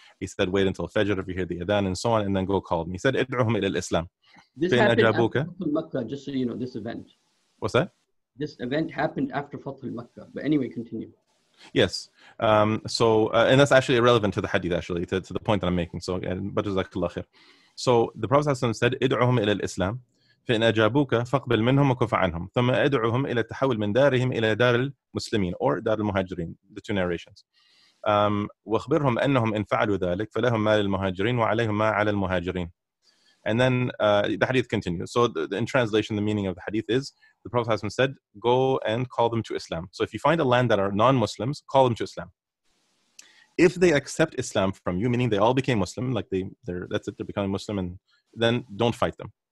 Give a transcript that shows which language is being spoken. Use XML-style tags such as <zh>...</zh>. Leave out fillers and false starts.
<en>He said, wait until Fajr if you hear the adhan and so on, and then go call them. He said, id'uhum ila al-Islam. This happened after Makkah, just so you know, this event. What's that? This event happened after Fath al-Makkah. But anyway, continue. Yes. And that's actually irrelevant to the hadith, actually, to the point that I'm making. So, but jazakallah khair. So the Prophet said, id'uhum ila al-Islam.</en> <ar>فإن أجابوك فاقبل منهم وكف عنهم ثم أدعوهم إلى التحول من دارهم إلى دار المسلمين</ar> <en>or</en> <ar>دار المهاجرين, the two narrations. واخبرهم أنهم إن فعلوا ذلك فلهم ما للمهاجرين وعليهم ما على المهاجرين.</ar> <en>And then the hadith continues. So in translation, the meaning of the hadith is, the Prophet ﷺ said, go and call them to Islam. So if you find a land that are non-Muslims, call them to Islam. If they accept Islam from you, meaning they all became Muslim, like that's it, they're becoming Muslim, and then don't fight them.</en>